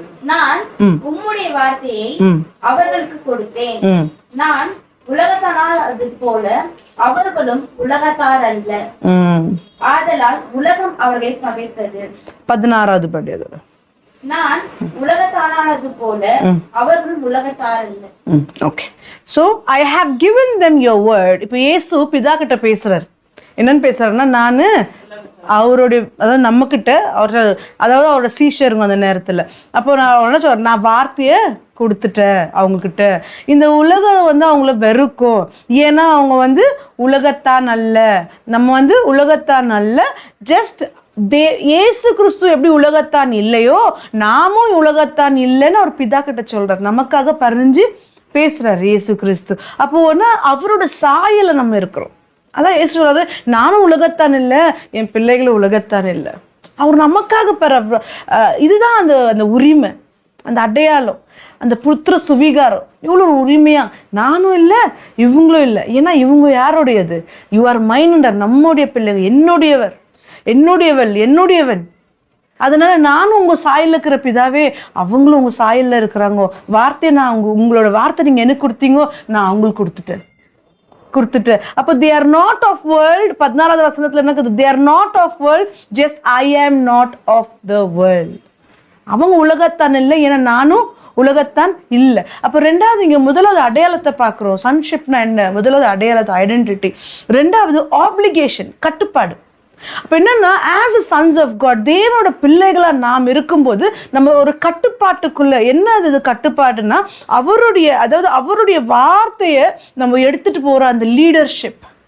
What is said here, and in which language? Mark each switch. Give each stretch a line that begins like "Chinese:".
Tamil: நான் உம்முடைய வார்த்தையை அவர்களுக்கு கொடுத்தேன். நான் உலகத்தார் அது போல அவர்களும் உலகத்தார் அல்ல. ஆதலால் உலகம் அவர்களை பகைத்தது. 16வது படி. நான் உலகத்தானது போல அவர்களும் உலகத்தார் அல்ல. Okay.
English: So I have given them your word.
Tamil: இப்போ இயேசு பிதா கிட்ட பேசுறாரு. என்னன்னு பேசுறாருன்னா, நான் அவருடைய, அதாவது நம்ம கிட்ட அதாவது அவரோட சீஷருங்க அந்த நேரத்தில். அப்போ நான் என்ன சொல்றேன், நான் வார்த்தையை கொடுத்துட்டேன் அவங்கக்கிட்ட. இந்த உலகம் வந்து அவங்கள வெறுக்கும். ஏன்னா அவங்க வந்து உலகத்தான் அல்ல, நம்ம வந்து உலகத்தான் அல்ல. ஜஸ்ட் இயேசு கிறிஸ்து எப்படி உலகத்தான் இல்லையோ நாமும் உலகத்தான் இல்லைன்னு அவர் பிதா கிட்ட சொல்றார். நமக்காக பறிஞ்சு பேசுறாரு இயேசு கிறிஸ்து. அப்போ ஒன்று அவரோட சாயல நம்ம இருக்கிறோம். அதான் இயேசு சொல்றாரு, நானும் உலகத்தான் இல்லை, என் பிள்ளைகளும் உலகத்தான் இல்லை. அவர் நமக்காக இதுதான் அந்த அந்த உரிமை, அந்த அடையாளம், அந்த புத்திர சுவீகாரம். இவ்வளோ ஒரு உரிமையா நானும் இல்லை இவங்களும் இல்லை. ஏன்னா இவங்க யாருடையது? யூ ஆர் மைண்டர், நம்முடைய பிள்ளைகள், என்னுடையவர், என்னுடையவன். அதனால நானும் உங்க சாயல்ல இருக்கிற பிதாவே, அவங்களும் உங்க சாயல்ல இருக்கிறாங்க. வார்த்தையை நான் உங்களோட வார்த்தை நீங்க எனக்கு கொடுத்தீங்கோ, நான் அவங்களுக்கு கொடுத்துட்டேன்.
English: அப்போ they are not of world.
Tamil: 14வது வசனத்துல என்ன இருக்குது?
English: They are not of world, just I am not of the world.
Tamil: அவங்க உலகத்தான் இல்லை, ஏன்னா நானும் உலகத்தான் இல்லை. அப்போ ரெண்டாவது இங்க முதலாவது அடையாளத்தை பார்க்குறோம். சன்ஷிப்னா என்ன? முதலாவது அடையாளத்தை ஐடென்டிட்டி. ரெண்டாவது ஆப்ளிகேஷன், கட்டுப்பாடு. அப்ப என்னன்னா,
English: as a sons of God,
Tamil: தேவனோட பிள்ளைகளா நாம் இருக்கும்போது நம்ம ஒரு கட்டுப்பாட்டுக்குள்ள, என்ன அது கட்டுப்பாடுன்னா அவருடைய, அதாவது அவருடைய வார்த்தையை நம்ம எடுத்துட்டு போற அந்த லீடர்ஷிப்.